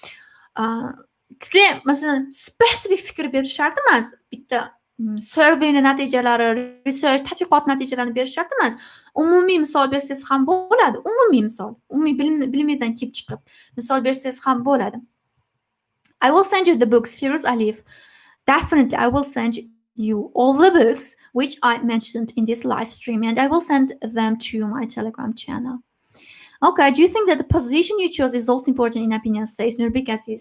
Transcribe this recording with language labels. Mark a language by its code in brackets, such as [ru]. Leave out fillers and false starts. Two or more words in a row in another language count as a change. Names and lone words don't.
[uz] Juda masalan spesifik fikr berish shart emas. Bitta surveyni natijalari, research, tadqiqot natijalarini berish shart emas. Umumiy misol bersangiz ham bo'ladi. Umumiy misol, umumiy bilimingizdan kelib chiqib misol bersangiz ham bo'ladi. [en] I will send you the books, Firuz Aliyev. Definitely, I will send you all the books which I mentioned in this live stream, and I will send them to my Telegram channel. Okay, do you think that the position you chose is also important in opinion, says Nurbek Aziz?